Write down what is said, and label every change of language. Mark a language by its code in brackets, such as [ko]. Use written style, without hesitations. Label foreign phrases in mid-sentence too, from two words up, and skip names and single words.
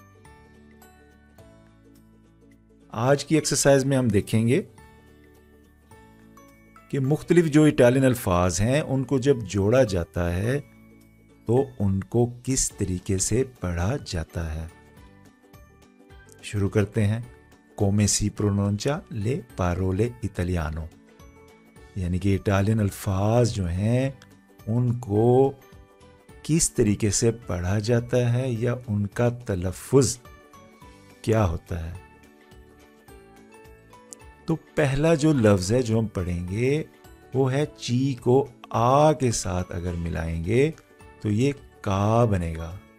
[ur] آج کی ایکسرسائز میں ہم دیکھیں گے کہ مختلف جو اٹالین الفاظ ہیں ان کو جب جوڑا جاتا ہے تو ان کو کس طریقے سے پڑھا جاتا ہے. شروع کرتے ہیں. [it] come si pronuncia le parole italiano, [ur] یعنی کہ اٹالین الفاظ جو ہیں ان کو کس طریقے سے پڑھا جاتا ہے یا ان کا تلفظ کیا ہوتا ہے. تو پہلا جو لفظ ہے جو ہم پڑھیں گے وہ ہے چی کو آ کے ساتھ اگر ملائیں گے تو یہ کا بنے گا.